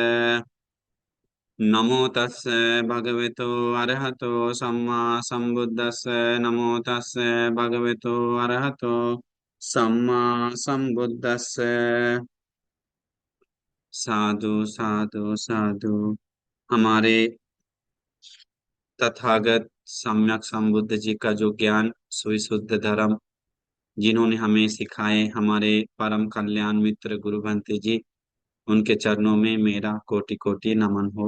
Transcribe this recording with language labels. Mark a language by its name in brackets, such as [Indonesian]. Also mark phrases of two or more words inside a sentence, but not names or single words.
[Pali] नमो तस्से भगवतो अरहतो सम्मा संबुद्दस्से। नमो तस्से भगवतो अरहतो सम्मा संबुद्दस्से। साधु साधु साधु। [Hindi] हमारे तथागत सम्यक संबुद्ध जी का जो ज्ञान सुविशुद्ध धर्म जिन्होंने हमें सिखाए, हमारे परम कल्याण मित्र गुरु भंते जी, उनके चरणों में मेरा कोटि कोटि नमन हो।